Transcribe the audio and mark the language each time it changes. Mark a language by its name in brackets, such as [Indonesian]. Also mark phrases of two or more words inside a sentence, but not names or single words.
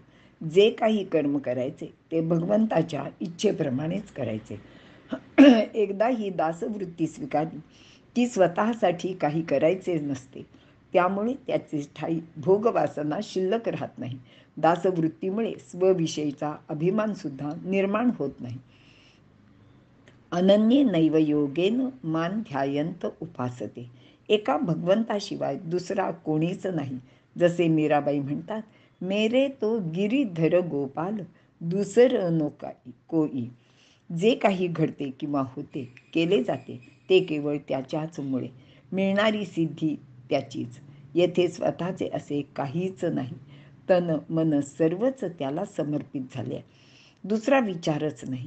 [Marathi] जे काही कर्म करायचे ते भगवंताच्या इच्छेप्रमाणेच करायचे. एकदा ही दासवृत्ती स्वीकारली की स्वतःसाठी काही करायचे नसते. त्यामुळे त्याचे ठाई भोगवासना शिल्लक राहत नाही. दासवृत्तीमुळे स्वविषयीचा अभिमान सुद्धा निर्माण होत नाही. [Sanskrit] अनन्ये नैव योगेन मान ध्यायंत उपासते. [Marathi] एका भगवंताशिवाय दुसरा कोणीच नाही. जसे मीराबाई म्हणतात, [Hindi] मेरे तो गिरीधर गोपाल दुसर नो कोई. [Marathi] जे काही घडते किंवा होते केले जाते ते केवळ त्याच्याच मुळे. मिळणारी सिद्धी त्याचीच. येथे स्वतःचे असे काहीच नाही. तन मन सर्वच त्याला समर्पित झाले. दुसरा विचारच नाही.